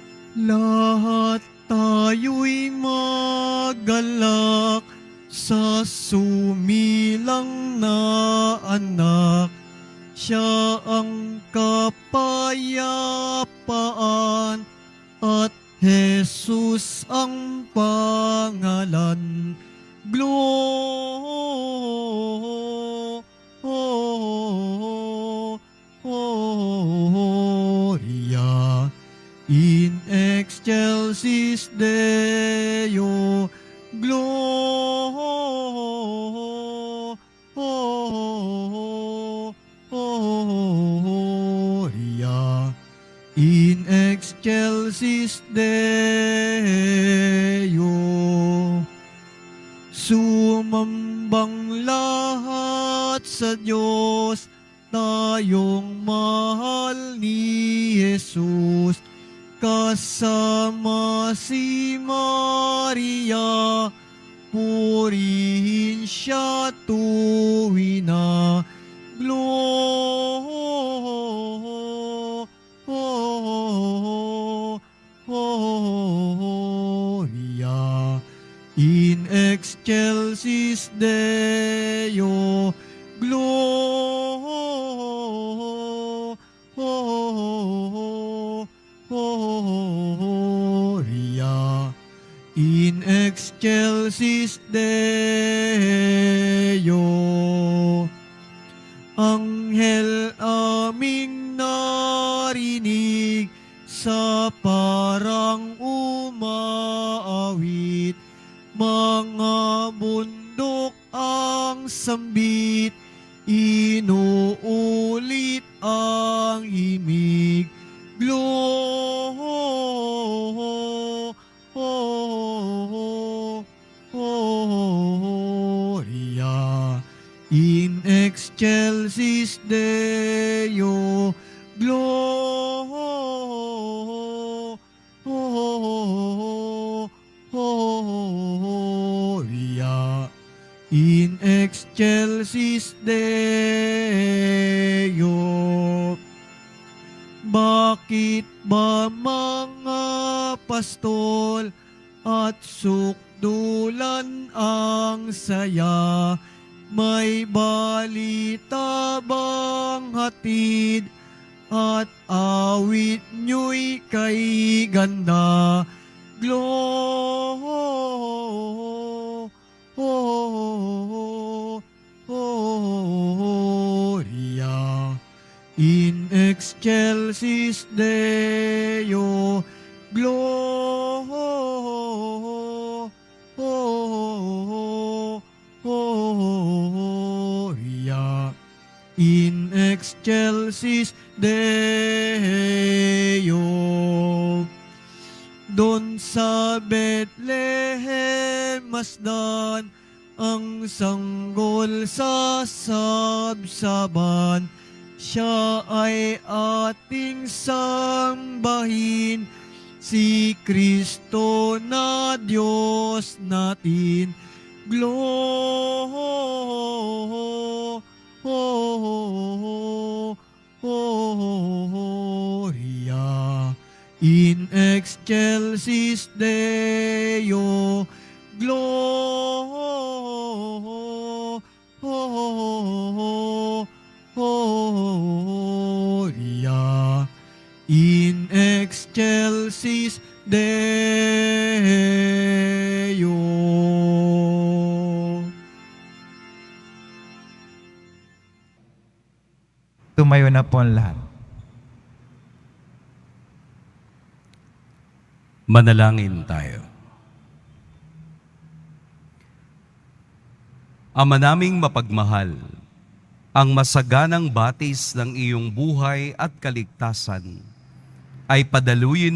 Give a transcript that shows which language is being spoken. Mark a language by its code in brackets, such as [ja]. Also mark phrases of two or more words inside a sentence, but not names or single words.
[tl] Lahat tayo'y magalak sa sumilang na anak. Siya ang kapayapaan at Jesus ang pangalan. [la] Gloria in excelsis Deo. Gloria in excelsis Deo. [tl] Sumambang lahat sa Diyos, tayong mahal ni Jesus. Kasama si Maria, purihin siya tuwi na. [la] Gloria in excelsis Deo. Gloria in excelsis Deo. [tl] Anghel aming narinig sa parang umaawit, mga bundok ang sambit, inuulit ang himig. [la] Gloria in excelsis Deo. Gloria in excelsis Deo. [tl] Bakit ba mga pastol at sukdulan ang saya? May balita bang hatid at awit nyo'y kay ganda? [la] Gloria in excelsis Deo. Gloria in excelsis Deo. [tl] Doon sa Bethlehem masdan, ang sanggol sa sabsaban. Siya ay ating sambahin, si Kristo na Diyos natin. [la] Gloria in excelsis Deo. Gloria in excelsis Deo. [tl] Tumayo na po ang lahat. Manalangin tayo. Ama naming mapagmahal, ang masaganang batis ng iyong buhay at kaligtasan ay padaluyin